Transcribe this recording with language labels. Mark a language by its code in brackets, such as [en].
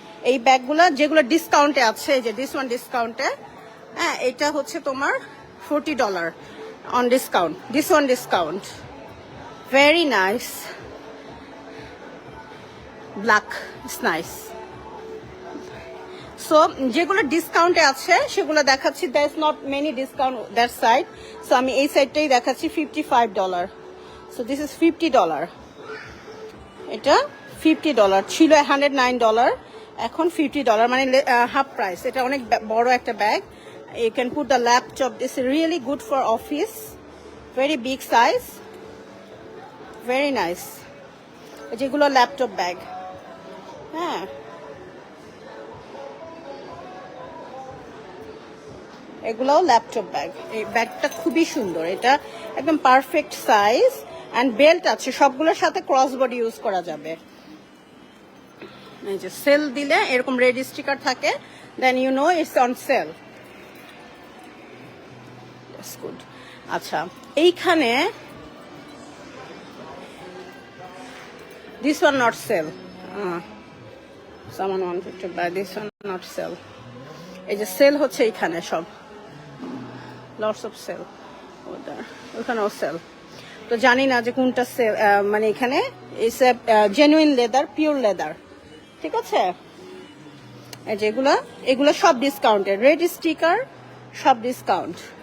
[bn] এই ব্যাগগুলো যেগুলো ডিসকাউন্টে আছে, এই যে দিস ওয়ান ডিসকাউন্টে, হ্যাঁ এটা হচ্ছে তোমার [en] $40 on discount. This one discount. Very nice. Black. It's nice. [bn] So যেগুলো ডিসকাউন্টে আছে সেগুলো দেখাচ্ছি। [en] there is not many discount that side. [bn] So আমি এই সাইডটাই দেখাচ্ছি $55. [en] So this is $50. [bn] এটা $50 ছিল, $109, এখন $50 মানে হাফ প্রাইস। এটা অনেক বড় একটা bag. [en] You can put the laptop. This is really good for office. Very big size. Very nice. [bn] যেগুলো ল্যাপটপ ব্যাগ, হ্যাঁ এগুলোও ল্যাপটপ ব্যাগ। এই ব্যাগটা খুবই সুন্দর, এটা একদম পারফেক্ট সাইজ অ্যান্ড বেল্ট আছে, সবগুলোর সাথে ক্রস বডি ইউজ করা যাবে। এই যে সেল দিলে এরকম রেড স্টিকার থাকে, [en] Then you know it's on sale. [bn] Good. আচ্ছা এইখানে this one not sell, [en] someone wanted to buy this one, not sell. [bn] এই যে সেল হচ্ছে এইখানে সব, [en] lots of sale, [bn] ওখানেও সেল। তো জানি না যে কোনটা সেল, মানে এখানে জেনুইন লেদার, পিওর লেদার, ঠিক আছে। এই যে এগুলো সব ডিসকাউন্টেড, রেড স্টিকার সব ডিসকাউন্ট।